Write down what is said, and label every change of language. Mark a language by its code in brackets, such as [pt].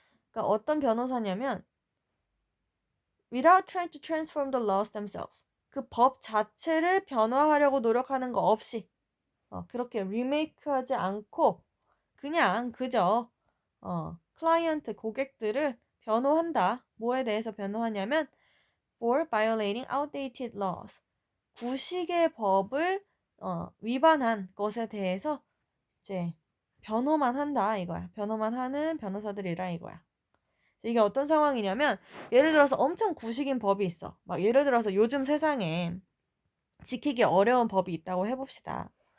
[ko] 그러니까 어떤 변호사냐면 [en] without trying to transform the laws themselves [ko] 그 법 자체를 변화하려고 노력하는 거 없이 그렇게 리메이크하지 않고 그냥 그저 클라이언트 고객들을 변호한다. 뭐에 대해서 변호하냐면 [en] for violating outdated laws. [ko] 구식의 법을 위반한 것에 대해서 이제 변호만 한다 이거야. 변호만 하는 변호사들이라 이거야. 이게 어떤 상황이냐면 예를 들어서 엄청 구식인 법이 있어. 막 예를 들어서 요즘 세상에 지키기 어려운 법이 있다고 해봅시다.